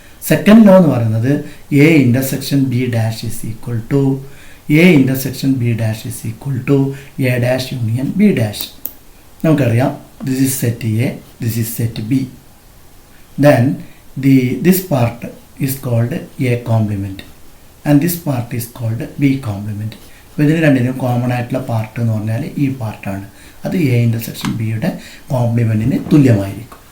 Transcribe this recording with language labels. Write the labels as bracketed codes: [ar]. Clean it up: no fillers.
[en] second law [ml] എന്ന് പറയുന്നത് [en] A intersection B dash is equal to A intersection B dash is equal to A dash union B dash. [ml] നമുക്കറിയാം [en] This is set A, this is set B. Then this part is called A complement and this part is called B complement. [ml] അപ്പോൾ ഇതിന് രണ്ടിനും common ആയിട്ടുള്ള part എന്ന് പറഞ്ഞാൽ ഈ പാർട്ടാണ്. അത് എ ഇൻ്റർസെക്ഷൻ ബിയുടെ കോംപ്ലിമെൻറ്റിന് തുല്യമായിരിക്കും.